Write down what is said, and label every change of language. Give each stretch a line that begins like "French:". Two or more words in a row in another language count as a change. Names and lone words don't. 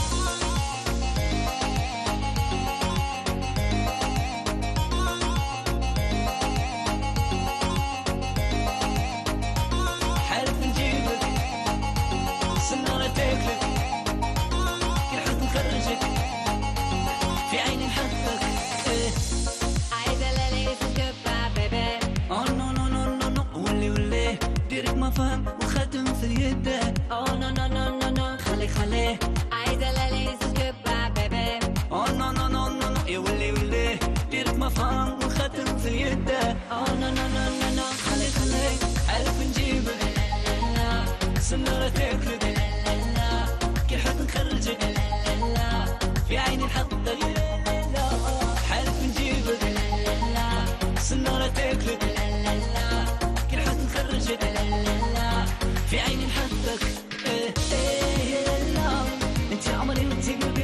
Arabic: حارف نجيبك سنارة تاكلك كي حد نخرجك في عيني نحطك عايزة ليلة
English: goodbye, baby. Oh no no no no no
Arabic: ولي ديرك ما فهم وخاتم في يده
English: Oh no no no no no
Arabic: خليه عايزة ليلة
English: goodbye, baby. Oh no no no no no
Arabic: يا ولي ديرك ما فهم وخاتم في يده
English: Oh no no no no no
Arabic: خليه عارف نجيبك سنارة تاكلك كي حد نخرجك في عيني نحطك حارف نجيبك سنارة تاكلك كي حد نخرجك في عيني نحطك يا لالا انت عمري وانت قلبي